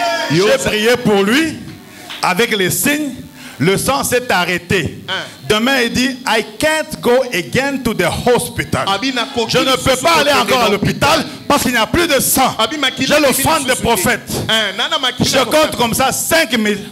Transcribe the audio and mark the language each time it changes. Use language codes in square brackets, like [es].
[fr] J'ai prié pour lui avec les signes. Le sang s'est arrêté. Demain, il dit, [en] I can't go again to the hospital. [fr] Je ne peux pas aller encore à l'hôpital parce qu'il n'y a plus de sang. J'ai l'offrande des prophètes. Je compte comme ça 5 000.